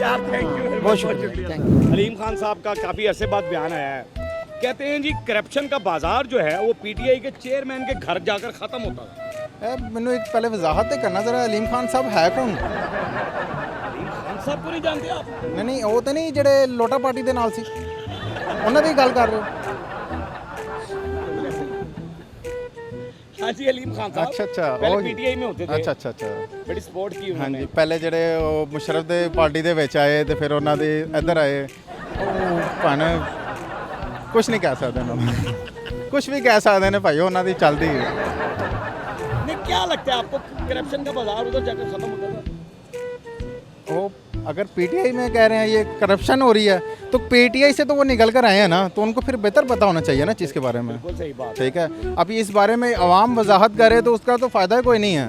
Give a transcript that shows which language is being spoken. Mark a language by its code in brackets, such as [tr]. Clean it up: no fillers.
[hi] यार thank you, बहुत शुक्रिया, थैंक यू। अलीम खान साहब का काफ़ी अरसे बाद बयान आया है। कहते हैं जी करप्शन का बाजार जो है वो PTI के चेयरमैन के घर जाकर ख़त्म होता है। मैंने एक पहले वजाहत तो करना जरा, अलीम खान साहब है कौन? अलीम खान साहब को नहीं जानते आप? नहीं, वो तो नहीं [pa] ਜਿਹੜੇ ਲੋਟਾ ਪਾਰਟੀ ਦੇ ਨਾਲ ਸੀ, ਉਹਨਾਂ ਦੀ ਗੱਲ ਕਰ ਰਹੇ ਹੋ? [hi] हाँ जी, अलीम खान साहब अच्छा, पहले [pa] ਉਹ [hi] PTI में होते थे। अच्छा। बड़ी सपोर्ट की हाँ उन्होंने। [pa] जी, ਪਹਿਲੇ ਜਿਹੜੇ ਉਹ ਮੁਸ਼ਰਫ ਦੇ ਪਾਰਟੀ ਦੇ ਵਿੱਚ ਆਏ ਤੇ ਫਿਰ ਉਹਨਾਂ ਦੇ ਇੱਧਰ ਆਏ, ਉਹ ਭਾਵੇਂ ਕੁਝ ਨਹੀਂ ਕਹਿ ਸਕਦੇ ਉਹਨਾਂ ਨੂੰ, ਕੁਝ ਵੀ ਕਹਿ ਸਕਦੇ ਨੇ ਭਾਈ, ਉਹਨਾਂ ਦੀ ਚੱਲਦੀ ਹੈ। [hi] नहीं, क्या लगता है आपको करप्शन का बाजार उधर जाकर खत्म होता था? वो अगर PTI में कह रहे हैं ये करप्शन हो रही है, तो PTI से तो वो निकल कर आए हैं ना, तो उनको फिर बेहतर पता होना चाहिए ना चीज़ के बारे में। बिल्कुल सही बात। ठीक है, अभी इस बारे में आवाम वजाहत करे तो उसका तो फ़ायदा कोई नहीं है।